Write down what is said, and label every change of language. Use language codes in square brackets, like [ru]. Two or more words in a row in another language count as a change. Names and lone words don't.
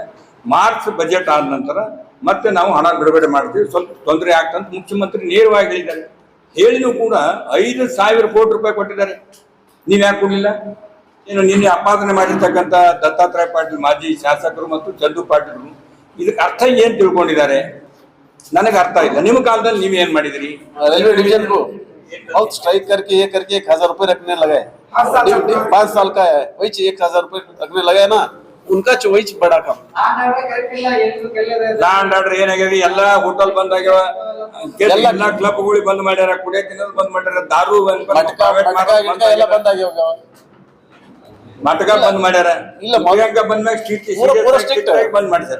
[kn] ಮಾರ್ಚ್ ಬಜೆಟ್ ಆದ ನಂತರ ಮತ್ತೆ ನಾವು ಹಣ ಬಿಡುಗಡೆ ಮಾಡ್ತೀವಿ, ಸ್ವಲ್ಪ ತೊಂದರೆ ಆಗ್ತಂತ ಮುಖ್ಯಮಂತ್ರಿ ನೇರವಾಗಿ ಹೇಳಿದ್ದಾರೆ. ಹೇಳಿನೂ ಕೂಡ 5,000 ಕೋಟಿ ರೂಪಾಯಿ ಕೊಟ್ಟಿದ್ದಾರೆ. ನೀವ್ ಯಾಕೆ ಕೊಡ್ಲಿಲ್ಲ? ಏನು ನಿನ್ನೆ ಆಪಾದನೆ ಮಾಡಿರ್ತಕ್ಕಂಥ ದತ್ತಾತ್ರೇಯ ಪಾಟೀಲ್ ಮಾಜಿ ಶಾಸಕರು ಮತ್ತು ಚಂದು ಪಾಟೀಲ್ರು ಇದಕ್ಕೆ ಅರ್ಥ ಏನ್ ತಿಳ್ಕೊಂಡಿದ್ದಾರೆ ನನಗೆ ಅರ್ಥ ಇಲ್ಲ. ನಿಮ್ಮ ಕಾಲದಲ್ಲಿ ನೀವ್ ಏನ್ ಮಾಡಿದ್ರಿ? [hi] रेलवे डिवीजन को बहुत स्ट्राइक करके 1,000 रुपए रखने लगे। 5 साल का है, वही 1,000 रुपए रखने लगे ना, उनका वही बड़ा काम। [kn] ಲ್ಯಾಂಡ್ ಆರ್ಡರ್ ಏನಾಗ್ಯದ? ಎಲ್ಲಾ ಹೋಟೆಲ್ ಬಂದ್ ಆಗ್ಯಾವ, ಎಲ್ಲಾ ಕ್ಲಬ್ಗಳು ಬಂದ್ ಮಾಡ್ಯಾರ, ಕುಡಿಯ ತಿನ್ನೋದು ಬಂದ್ ಮಾಡ್ಯಾರ, ದಾರು ಎಲ್ಲ ಬಂದ್ ಆಗ್ಯಾವ, ನಾಟಕ ಬಂದ್ ಮಾಡ್ಯಾರ. ಇಲ್ಲ ಮೌಲ್ಯಾಂಕ ಬಂದ್ಮ್ಯಾಗ ಸ್ಟ್ರೀಟ್ ಬಂದ್ ಮಾಡಿದಾರೆ.